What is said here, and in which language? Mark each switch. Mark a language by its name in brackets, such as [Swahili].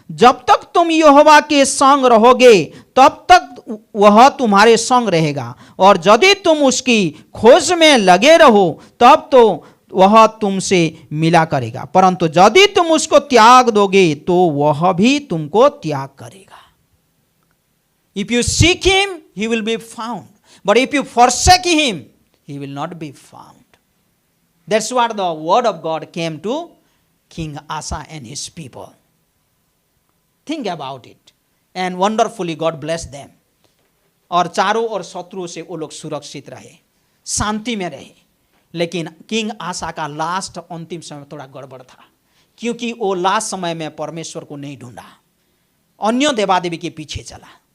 [Hindi] जब तक तुम यहोवा के संग रहोगे तब तक वह तुम्हारे संग रहेगा, और यदि तुम उसकी खोज में लगे रहो तब तो वह तुमसे मिला करेगा, परंतु यदि तुम उसको त्याग दोगे तो वह भी तुमको त्याग करेगा। [English] If you seek him, he will be found. But if you forsake him, he will not be found. That's what the word of God came to King Asa and his people. Think about it. And wonderfully God blessed them. [Hindi] और चारों ओर शत्रुओं से वो लोग सुरक्षित रहे, शांति में रहे। लेकिन किंग आसा का लास्ट अंतिम समय थोड़ा गड़बड़ था, क्योंकि वो लास्ट समय में परमेश्वर को नहीं ढूंढा, अन्य देवादेवी के पीछे चला।